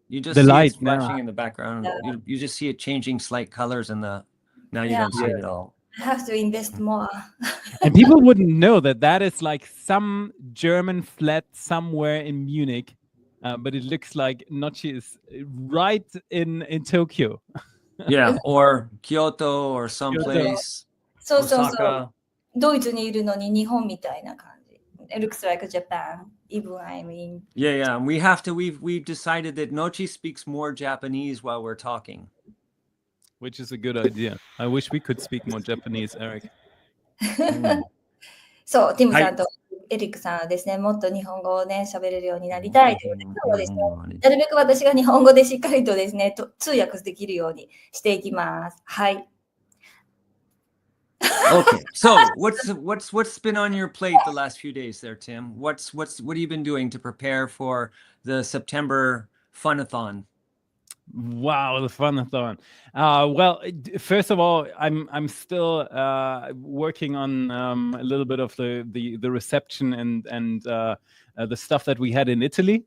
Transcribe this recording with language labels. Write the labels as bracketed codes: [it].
[en] You just see it flashing in the background. You just see it changing slight colors in the. Now you don't see it at all. I have to invest more. And people wouldn't know that is like some German flat somewhere in Munich. But it looks like Nochi is right in Tokyo. Yeah, or Kyoto or someplace. [ja] そう。ドイツにいるのに日本みたいな感じ。 [en] it looks like Japan. Even Yeah. We've decided that Nochi speaks more Japanese while we're talking, which is a good idea. I wish we could speak more Japanese, Eric. [ja] そう、ティムさんとエリックさんはですね、もっと日本語をね、喋れるようになりたいということで、今日はですね、なるべく私が日本語でしっかりとですね、通訳できるようにしていきます。はい。 [en] Okay, so what's been on your plate the last few days there, Tim? What have you been doing to prepare for the September Funathon? Wow, the Funathon. Well, first of all, I'm still working on a little bit of the reception and the stuff that we had in Italy.